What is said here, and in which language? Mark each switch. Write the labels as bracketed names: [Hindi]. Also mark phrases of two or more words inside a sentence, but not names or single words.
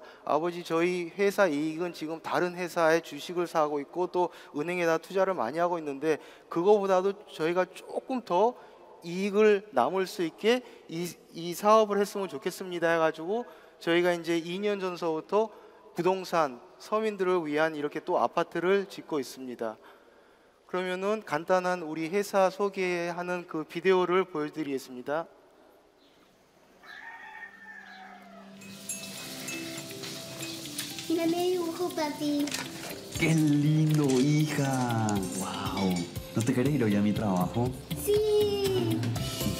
[Korean] 아버지, 저희 회사 이익은 지금 다른 회사에 주식을 사고 있고 또 은행에다 투자를 많이 하고 있는데, 그거보다도 저희가 조금 더 이익을 남을 수 있게 이 사업을 했으면 좋겠습니다 해가지고 저희가 이제 2년 전서부터 부동산 서민들을 위한 이렇게 또 아파트를 짓고 있습니다. 그러면은 간단한 우리 회사 소개하는 그 비디오를 보여드리겠습니다. [Spanish] Mira mi dibujo, papi. ¡Qué lindo, hija! ¡Wow! ¿No te querés ir hoy a mi trabajo? Sí.